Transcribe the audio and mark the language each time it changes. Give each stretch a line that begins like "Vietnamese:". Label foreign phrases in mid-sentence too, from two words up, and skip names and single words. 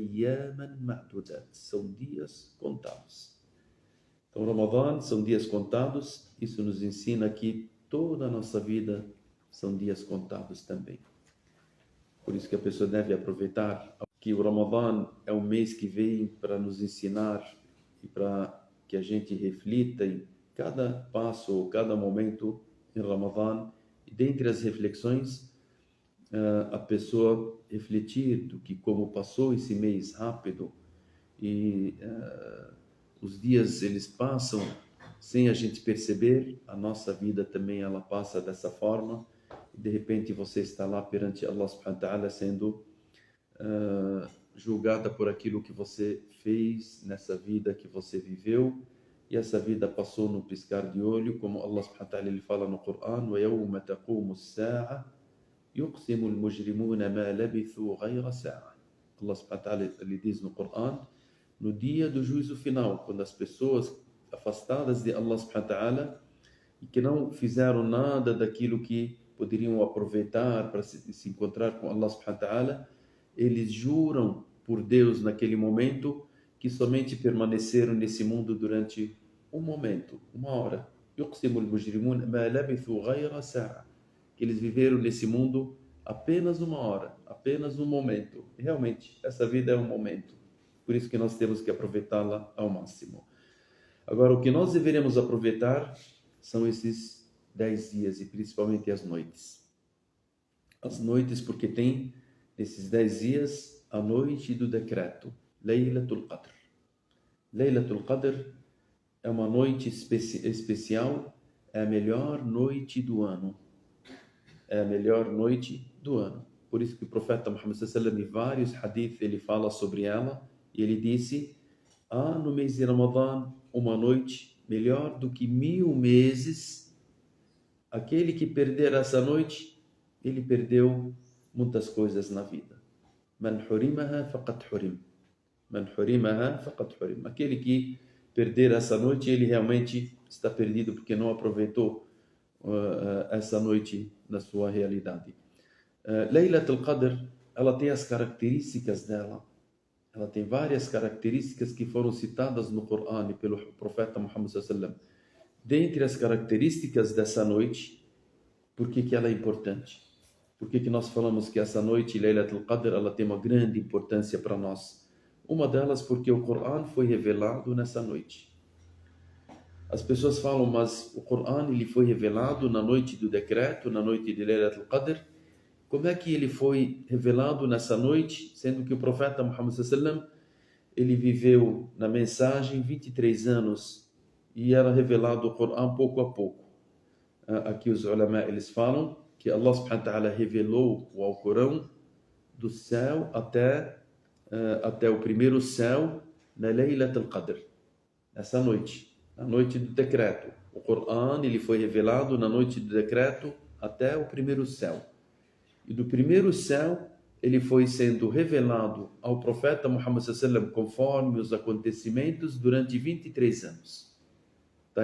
Arabic: أياما معدودات.
Portuguese: São dias contados. Então, Ramadã são dias contados. Isso nos ensina que toda a nossa vida são dias contados também. Por isso que a pessoa deve aproveitar que o Ramadã é um mês que vem para nos ensinar e para que a gente reflita em cada passo ou cada momento em Ramadã. E dentre as reflexões, a pessoa refletir do que como passou esse mês rápido e os dias eles passam sem a gente perceber. A nossa vida também ela passa dessa forma. De repente você está lá perante
Arabic: الله سبحانه وتعالى
Portuguese: sendo julgada por aquilo que você fez nessa vida que você viveu, e essa vida passou no piscar de olho, como
Arabic: الله سبحانه وتعالى
Portuguese: ele fala no Coran:
Arabic: وَيَوْمَ تَقُومُ السَّاعَةِ يُقْسِمُ الْمُجْرِمُونَ مَا لَبِثُوا غَيْرَ سَاعَةٍ. الله سبحانه وتعالى
Portuguese: ele diz no Coran, no dia do juízo final, quando as pessoas afastadas de
Arabic: الله سبحانه وتعالى
Portuguese: e que não fizeram nada daquilo que poderiam aproveitar para se encontrar com
Arabic: الله سبحانه وتعالى,
Portuguese: eles juram por Deus naquele momento que somente permaneceram nesse mundo durante um momento, uma hora.
Arabic: يُقْسِمُ الْمُجْرِمُونَ مَا لَبِثُوا غَيْرَ سَاعَةٍ.
Portuguese: Que eles viveram nesse mundo apenas uma hora, apenas um momento. E realmente, essa vida é um momento. Por isso que nós temos que aproveitá-la ao máximo. Agora, o que nós deveremos aproveitar são esses 10 dias e principalmente as noites. As noites, porque tem nesses 10 dias a noite do decreto, Laylatul Qadr. Laylatul Qadr é uma noite especial, é a melhor noite do ano. É a melhor noite do ano. Por isso que o profeta Muhammad
Arabic: صلى الله عليه وسلم,
Portuguese: em vários hadith, ele fala sobre ela, e ele disse: há no mês de Ramadã uma noite melhor do que 1000 meses. Aquele que perder essa noite, ele perdeu muitas coisas na vida.
Arabic: من حرمها فقد حرم. من حرمها فقد حرم.
Portuguese: Aquele que perder essa noite, ele realmente está perdido porque não aproveitou essa noite na sua realidade. Laylatul Qadr, ela tem as características dela. Ela tem várias características que foram citadas no Coran pelo profeta Muhammad
Arabic: صلى الله عليه وسلم.
Portuguese: Dentre as características dessa noite, por que ela é importante? Por que nós falamos que essa noite, Laylatul Qadr, ela tem uma grande importância para nós? Uma delas porque o Coran foi revelado nessa noite. As pessoas falam, mas o Coran ele foi revelado na noite do decreto, na noite de Laylatul Qadr. Como é que ele foi revelado nessa noite, sendo que o profeta Muhammad
Arabic: صلى الله عليه وسلم,
Portuguese: ele viveu na mensagem 23 anos e era revelado o Coran pouco a pouco. Aqui os ulama eles falam que
Arabic: الله سبحانه وتعالى
Portuguese: revelou o Alcorão do céu até o primeiro céu na Laylatul Qadr, nessa noite. Na noite do decreto. O Coran ele foi revelado na noite do decreto até o primeiro céu. E do primeiro céu, ele foi sendo revelado ao profeta Muhammad
Arabic: صلى الله عليه وسلم
Portuguese: conforme os acontecimentos durante 23 anos. Tá?